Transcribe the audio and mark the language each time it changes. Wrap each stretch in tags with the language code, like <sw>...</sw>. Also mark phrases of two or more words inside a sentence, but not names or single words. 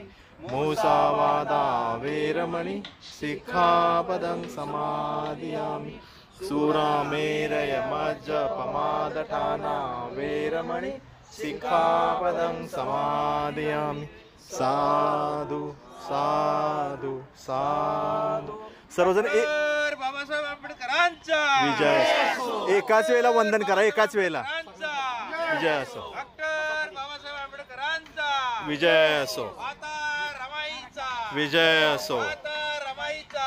<pi>मूसावादा वेरमणि सिक्खापदं समादयामि. सूरामेरय मज्जपमादठाना वेरमणि सिक्खापदं समादयामि. साधु साधु साधु.</pi> <mr>सर्वजण बाबासाहेब आंबेडकरांचा विजय. एकाच वेळेला वंदन करा. एकाच वेळेला. विजय असो. डॉक्टर बाबासाहेब आंबेडकरांचा विजय असो. माता रमाईचा विजय असो. माता रमाईचा</mr>